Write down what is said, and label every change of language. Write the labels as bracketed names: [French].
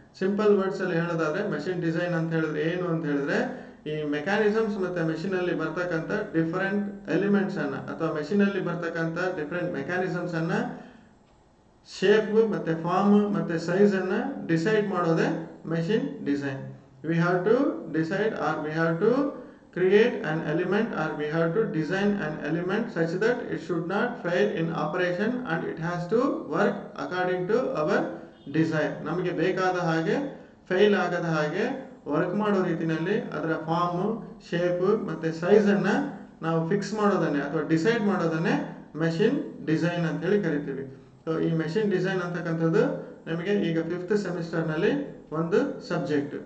[Kannada] Simple words ಅಲ್ಲಿ ಹೇಳೋದಾದ್ರೆ machine design ಅಂತ ಹೇಳಿದ್ರೆ ಏನು ಅಂತ ಹೇಳಿದ್ರೆ ಈ ಮೆಕ್ಯಾನಿಸಮ್ಸ್ ಮತ್ತೆ ಮೆಷಿನ್ ಅಲ್ಲಿ ಬರ್ತಕ್ಕಂಥ ಡಿಫರೆಂಟ್ ಎಲಿಮೆಂಟ್ಸ್ ಅನ್ನ ಅಥವಾ ಮೆಷಿನ್ ಅಲ್ಲಿ ಬರ್ತಕ್ಕಂಥ ಡಿಫರೆಂಟ್ ಮೆಕ್ಯಾನಿಸಮ್ಸ್ ಅನ್ನ ಶೇಪ್ ಮತ್ತೆ ಫಾರ್ಮ್ ಮತ್ತೆ ಸೈಜ್ ಅನ್ನ ಡಿಸೈಡ್ ಮಾಡೋದೇ machine design. [English] We have to decide or we have to create an element or we have to design an element such that it should not fail in operation and it has to work according to our desire. [Kannada] ನಮಗೆ ಬೇಕಾದ ಹಾಗೆ fail ಆಗದ ಹಾಗೆ work ಮಾಡೋ ರೀತಿಯಲ್ಲಿ ಅದರ form, shape ಮತ್ತೆ size ಅನ್ನ ನಾವು ಫಿಕ್ಸ್ ಮಾಡೋದನ್ನೇ ಅಥವಾ ಡಿಸೈಡ್ ಮಾಡೋದನ್ನೇ ಮೆಷಿನ್ ಡಿಸೈನ್ ಅಂತ ಹೇಳಿ ಕರಿತೀವಿ. ಸೊ ಈ ಮೆಷಿನ್ ಡಿಸೈನ್ ಅಂತಕ್ಕಂಥದ್ದು ನಮಗೆ ಈಗ 5th ಸೆಮಿಸ್ಟರ್ ನಲ್ಲಿ ಒಂದು ಸಬ್ಜೆಕ್ಟ್.